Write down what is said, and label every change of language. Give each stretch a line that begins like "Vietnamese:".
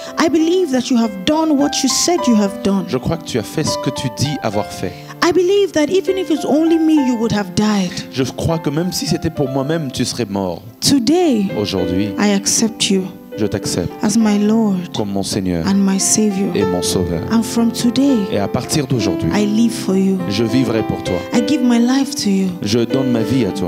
English: I believe that you have done what you said you have done.
French: Je crois que tu as fait ce que tu dis avoir fait.
English: I believe that even if it's only me, you would have died.
French: Je crois que même si c'était pour moi-même, tu serais mort.
English: Today,
French: Aujourd'hui,
English: I accept you
French: je t'accepte
English: as my Lord
French: comme mon Seigneur
English: and my Savior.
French: et mon Sauveur.
English: And from today,
French: Et à partir d'aujourd'hui,
English: I live for you.
French: je vivrai pour toi.
English: I give my life to you.
French: Je donne ma vie à toi.